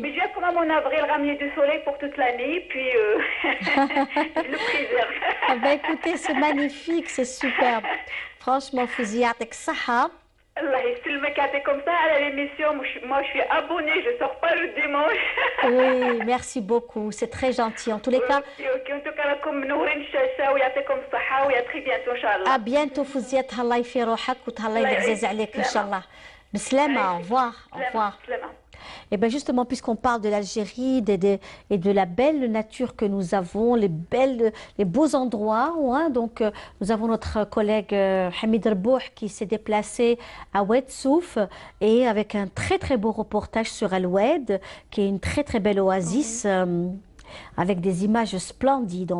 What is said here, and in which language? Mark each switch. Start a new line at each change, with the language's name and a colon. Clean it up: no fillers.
French: Mais je viens quand même en avril ramener du soleil pour toute l'année, puis je le préserve. Ah ben, écoutez, c'est magnifique, c'est superbe. Franchement, Fouziatek Saha.
Arabic: Allah يسلمك يعطيكم
French: comme ça à l'émission. Moi, je suis abonnée, je sors pas le dimanche. Oui, merci beaucoup, c'est très gentil. En tous les cas, Ok, en tout cas,
Arabic: لكم منورين الشاشة ويعطيكم الصحة ويا
French: très bientôt
Arabic: إن شاء الله.
French: à bientôt
Arabic: Fouziat, Allah يفي روحك وتهلا الله يعزز يعيشك. عليك إن شاء الله. بسلامة,
French: au revoir, au revoir.
Arabic: سلامة.
French: Et bien justement, puisqu'on parle de l'Algérie et de la belle nature que nous avons, les beaux endroits, hein, donc nous avons notre collègue Hamid Rbouh qui s'est déplacé à Oued Souf et avec un très très beau reportage sur Al Oued, qui est une très très belle oasis avec des images splendides.